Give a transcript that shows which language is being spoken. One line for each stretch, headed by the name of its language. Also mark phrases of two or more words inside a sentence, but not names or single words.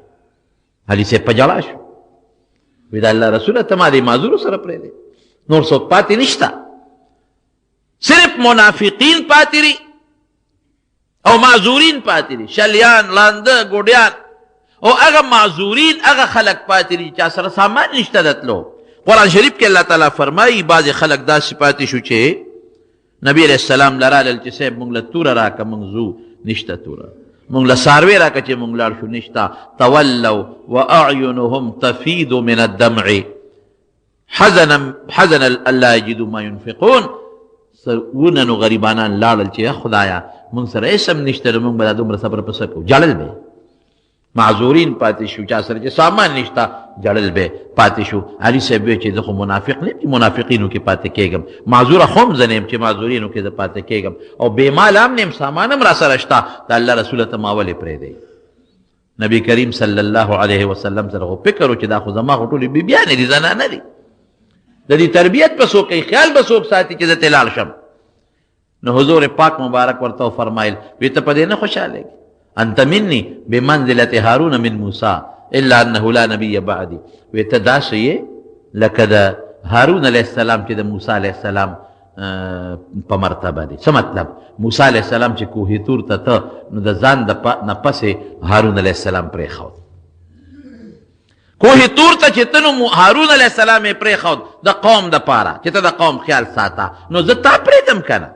Pashto: علي صاحب په ژړا شو، وی د الله رسوله ته ما دې معذورو سره پرېږدې، نور څوک پاتې نشته، صرف منافقین پاتې دي او معذورین پاتې دي، شلیان، لانده، ګوډیان او هغه معذورین، هغه خلک پاتې دي چا سره سامان نشته د تلو. قرآن شریف کې الله تعالی فرمایي بعضې خلک داسې پاتې شو چې نبی
Arabic: علیه السلام
Pashto: لرالل چې صاحب مونږ له توره راکه، مونږ ځو، نشته توره، مونږ له څاروی راکه چې مونږ لاړ شو، نشته.
Arabic: تولوا واعینهم تفیض من الدمع حزنا الا یجدوا ما ينفقون.
Pashto: وننو غریبانان لاړل چې خدایا مونږ سره هېڅ هم نشته، نو مونږ به دا دومره صبر په څه کوو؟ جړل به. معذورین پاتې شو، چا سره چې سامان نشته جړل به پاتې شو. علي صاحب وی چې زه خو منافق نه یم چې منافقینو کې پاتې کېږم، معذوره خو هم زه نه یم چې معذورینو کې زه پاتې کېږم، او بې ماله هم نه یم، سامان هم را سره شته. د الله رسوله ته ما ولې پرېږدئ؟ نبي کریم
Arabic: صلی الله علیه وسلم
Pashto: سره خو فکر و چې دا خو زما خو ټولې بیبیانې دي، زنانه دي، د دې تربیت به څوک کوي، خیال به څوک ساتي چې زه ترې لاړ شم. نو حضور پاک مبارک ورته وفرمایل، وی ته په دې نه خوشحالېږي؟
Arabic: انت مني بمنزلة هارون من موسى الا انه لا نبي بعدي.
Pashto: وی ته داسې یې لکه د هارون
Arabic: علیه السلام
Pashto: چې د موسی
Arabic: علیه السلام
Pashto: په مرتبه دی. څه مطلب؟ موسی
Arabic: علیه السلام
Pashto: چې کوهي تور ته ته نو د ځان نه پسې هارون
Arabic: علیه السلام
Pashto: پرېښود. کوهي تور ته چې ته نو هارون
Arabic: علیه السلام
Pashto: یې پرېښود د قوم دپاره چې ته د قوم خیال ساته، نو زه تا پرېږدم که نه؟